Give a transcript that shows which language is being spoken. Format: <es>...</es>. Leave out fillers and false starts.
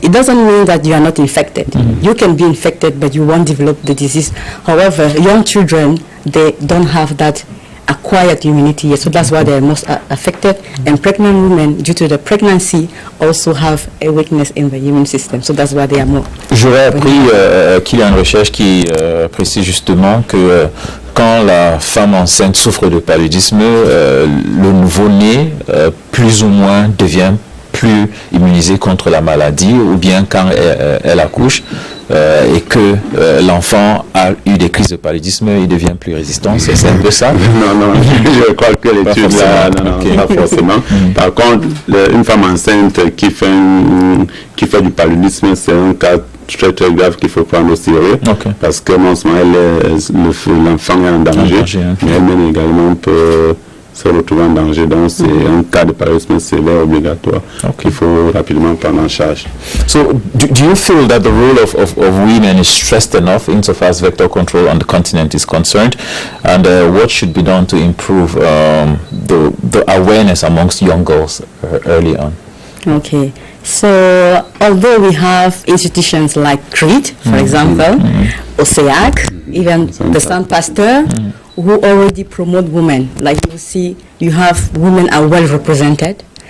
<en>It doesn't mean that you are not infected. You can be infected, but you won't develop the disease. However, young children, they don't have that acquired immunity yet, so that's why they are most affected. And pregnant women, due to the pregnancy, also have a weakness in the immune system, so that's why they are more.</en> <fr>J'aurais appris qu'il y a une recherche qui précise justement que quand la femme enceinte souffre de paludisme, le nouveau-né plus ou moins devient plus immunisé contre la maladie, ou bien quand elle accouche et que l'enfant a eu des crises de paludisme, il devient plus résistant. C'est un peu ça? Non, je crois que l'étude là, pas forcément. Par contre, une femme enceinte qui fait du paludisme, c'est un cas très très grave qu'il faut prendre au sérieux, parce que non seulement l'enfant est en danger, mais elle-même également peut se retrouver en danger. Donc c'est un cas de paludisme sévère obligatoire qu'il faut rapidement prendre en charge.</fr> <en>So do you feel that the role of women is stressed enough insofar as vector control on the continent is concerned, and what should be done to improve the awareness amongst young girls early on? Okay, so although we have institutions like Crid, for example, OSEAC, even the Saint Pasteur, who already promote women, like you see, you have women are well represented.</en>